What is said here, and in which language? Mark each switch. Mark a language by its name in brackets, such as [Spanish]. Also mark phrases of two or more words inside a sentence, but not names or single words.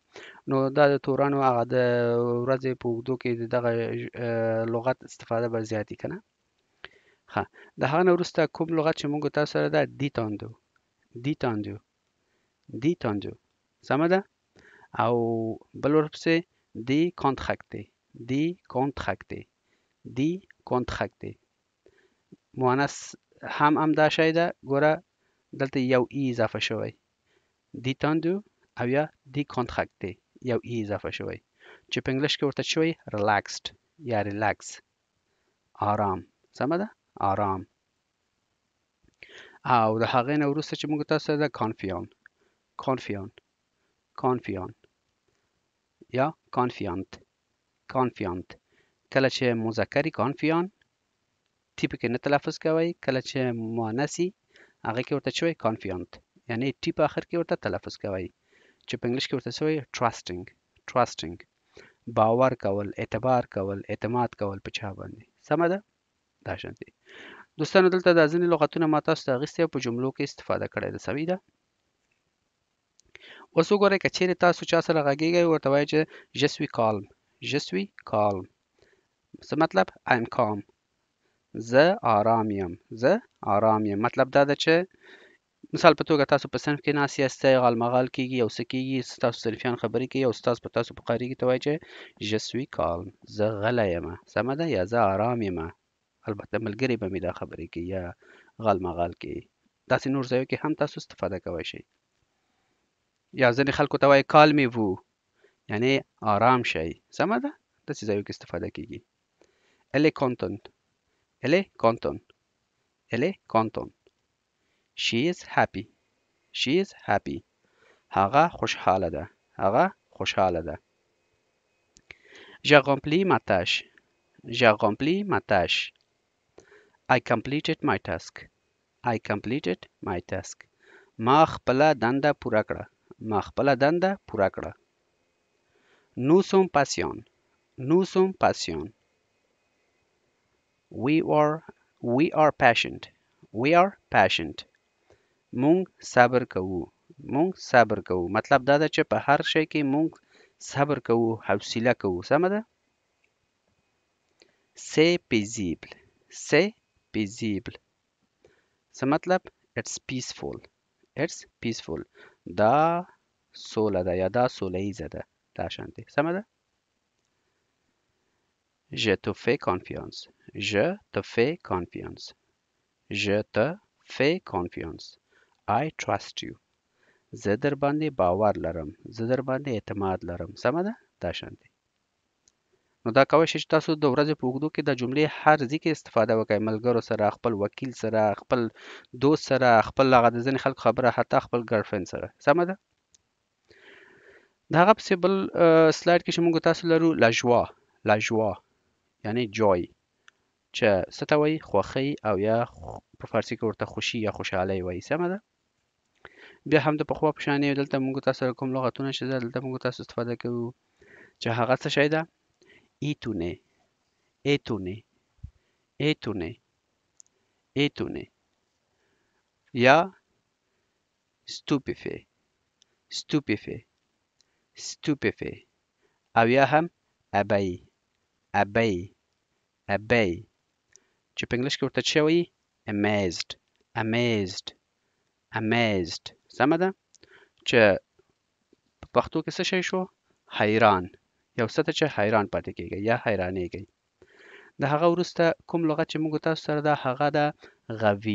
[Pashto] نو دا د تورانو هغه د ورځې په اوږدو کې د دغه لغت استفاده به زیاتي که نه؟ ښه، د هغه نه وروسته کوم لغت چې موږ تاسو سره ده [French] détendu détendu détendu. [Pashto] سمه ده؟ او بل ورپسې [French] décontracté décontracté décontracté. [Pashto] مؤنث هم همدا شی ده، ګوره دلته یو ای اضافه شوی détendu او یا décontracté یو ای اضافه شوی چې په انګلیش کې ورته شوی relaxed یا relax آرام. سمه ده؟ آرام. او د هغې نه وروسته چې موږ تاسو ده [French] confiant confiant confiant [Pashto] یا [French] confiant confiant. [Pashto] کله چې مذکري confiant تی پکې نه تلفظ کوئ، کله چې مؤنثي هغه کې ورته شوی confiant یعنی تی په آخر کې ورته تلفظ کوئ چې په انګلیش کې ورته شوی [English] trusting trusting [Pashto] باور کول، اعتبار کول، اعتماد کول په چا باندې. سمه ده؟ دا شانتي دوستانو دلته دا ځینې لغتونه ما تاسو ته اخیستي او په جملو کې استفاده کړی ده. صحیح ده؟ اوس وګورئ که چیرې تاسو چا سره غږیږئ ورته وایئ چې [French] je suis calme je suis calme. [Pashto] څه مطلب [English] I am calm [Pashto] زه آرام یم زه آرام یم. مطلب دا ده چې مثال په توګه تاسو په صنف کې ناست یاستئ، غالمغال کیږي، یو څه کیږي، ستاسو صنفیان خبرې کوي او استاد په تاسو په قاریږي ته وایي چې [French] je suis calme [Pashto] زه غلی یم. سمه ده؟ یا زه آرام یم. البته ملګري به مې دا خبرې کوي یا غالمغال کوي. داسې نور ځایو کې هم تاسو استفاده کولی شئ. یا ځینې خلکو ته وایي calmez-vous یعنی آرام شئ. سمه ده؟ داسې ځایو کې استفاده کیږي. [French] elle est contente elle est contente elle est contente. [English] she is happy she is happy [Pashto] هغه خوشحاله ده هغه خوشحاله ده. [French] j'ai rempli ma tâche j'ai rempli ma tâche. [English] I completed my task I completed my task. [Pashto] ما خپله دنده پوره کړه ما خپله دنده پوره کړه. [French] nous sommes patients nous sommes patients. [English] we are patient we are patient. [Pashto] مونږ صبر کوو مونږ صبر کوو. مطلب دا ده چې په هر شی کې مونږ صبر کوو، حوصله کوو. سمه ده؟ [French] c'est paisible c'est paisible. [Pashto] څه مطلب؟ [English] it's peaceful. it's peaceful. [Pashto] دا سوله ده یا دا سوله ایزه ده. دا شانتي. سمه ده؟ [French] Je te fais confiance. Je te fais confiance. Je te fais confiance. [English] I trust you. [Pashto] زه در باندې باور لرم. زه در باندې اعتماد لرم. سمه ده؟ دا شانتي. نو دا کولی شئ چې تاسو د ورځې په اوږدو کې د جملې هر ځای کې استفاده وکړئ. ملګرو سره، خپل وکیل سره، خپل دوست سره، خپل هغه د ځینې خلکو خبره، حتی خپل ګرلفرند سره. سمه ده؟ د هغه پسې بل سلاید کې چې موږ تاسو لرو [French] la joie. la joie [Pashto] یعنی جوی چې څه ته وایي؟ خوښۍ او یا په فارسي کې ورته خوشي یا خوشحالۍ وایي. سمه ده؟ بیا هم د پخوا په شانې دلته موږ تاسو سره کوم لغتونه چې دلته موږ تاسو استفاده کوو چې هغه څه شی ده؟ [French] étonné. étonné. étonné. étonné. یا stupéfait. stupéfait. stupéfait. [Pashto] او یا هم [French] ébahi. ébahi. [Pashto] ابی چې په انګلیش کې ورته څه وایي؟ [English] amazed. amazed. amazed. [Pashto] سمه ده؟ چې په پښتو کې څه شی شو؟ حیران. یو څه ته چې حیران پاتې کېږي یا حیرانېږئ. د هغه وروسته کوم لغت چې موږ تاسو سره ده هغه ده غوي.